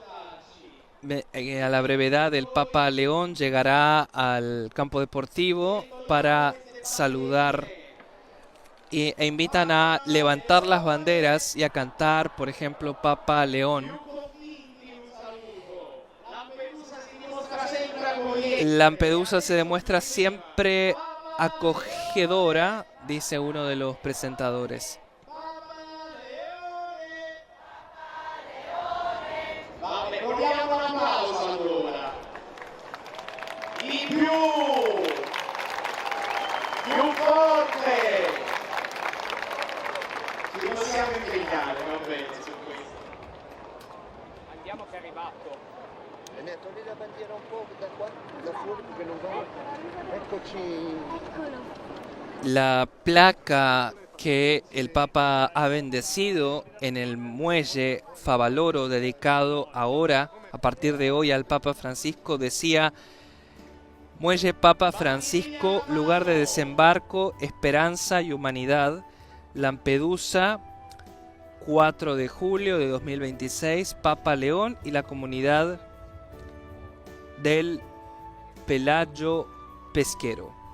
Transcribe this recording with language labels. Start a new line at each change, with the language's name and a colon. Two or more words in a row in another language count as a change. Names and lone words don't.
Spanish: a la brevedad el Papa León llegará al campo deportivo para saludar e invitan a levantar las banderas y a cantar, por ejemplo, Papa León. Lampedusa se demuestra siempre acogedora, dice uno de los presentadores.
Italian: Vogliamo un applauso allora. Di più forte. Ci possiamo impegnare, va bene, su questo. Andiamo che è arrivato. Togli la bandiera un po' da qua, da fuori perché non va. Eccoci.
Spanish: La placa que el Papa ha bendecido en el muelle Favaloro, dedicado ahora, a partir de hoy, al Papa Francisco, decía: Muelle Papa Francisco, lugar de desembarco, esperanza y humanidad, Lampedusa, 4 de julio de 2026, Papa León y la comunidad del Pelayo Pesquero.